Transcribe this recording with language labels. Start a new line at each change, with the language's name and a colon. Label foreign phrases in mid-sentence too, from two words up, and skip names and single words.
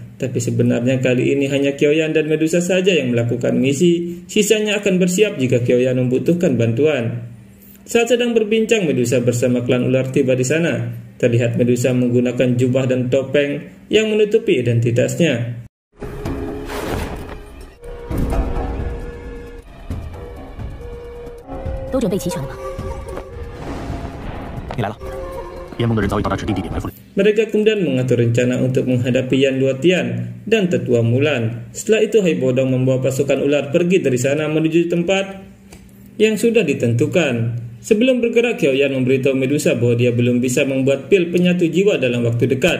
Indonesian: Tapi sebenarnya kali ini hanya Kyoyan dan Medusa saja yang melakukan misi. Sisanya akan bersiap jika Kyoyan membutuhkan bantuan. Saat sedang berbincang, Medusa bersama klan ular tiba di sana. Terlihat Medusa menggunakan jubah dan topeng yang menutupi identitasnya.
Chinese: 都准备齐全了吗？你来了，联盟的人早已到达指定地点埋伏了。
Indonesian: Mereka kemudian mengatur rencana untuk menghadapi Yan Luotian dan tetua Mulan. Setelah itu Hai Bodong membawa pasukan ular pergi dari sana menuju tempat yang sudah ditentukan. Sebelum bergerak, Kyoyan memberitahu Medusa bahwa dia belum bisa membuat pil penyatu jiwa dalam waktu dekat.